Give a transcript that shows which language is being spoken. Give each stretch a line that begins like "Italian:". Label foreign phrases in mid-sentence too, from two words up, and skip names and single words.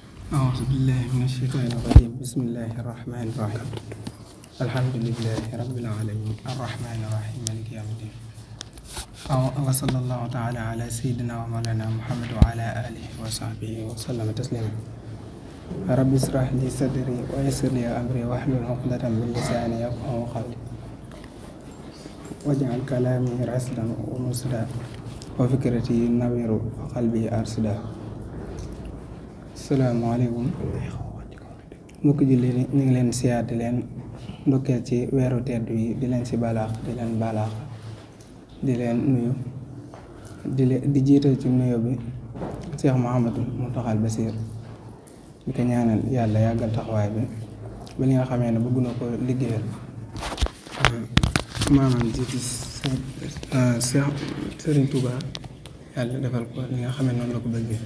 Arabic: أعوذ بالله من الشيطان الرجيم بسم الله الرحمن الرحيم الحمد لله رب العالمين الرحمن الرحيم مالك يوم الدين وصلى الله تعالى على سيدنا ومولانا محمد وعلى آله وصحبه وسلم تسليما رب اشرح لي صدري ويسر لي أمري واحلل عقدة من لساني يفقهوا قولي واجعل كلامي رشدا ومرشدا وفكرتي نوير وقلبي أرشدا.
Wolof: Assalamualaikum mbokk julli ni ñu ngi leen siyaar di leen ndokkeel ci weeru tedd wi di leen si balaax di leen balaax di leen nuyu di jiital ci nuyu bi Cheikh Mouhamadou Mountakha Bassir di ko ñaanal yàlla yàggal taxawaay bi ba li nga xamee ne bëgg na ko liggéeyal maanaam jiiti Cheikh Serigne Touba yàlla defal ko li nga xamee noonu la ko bëggee.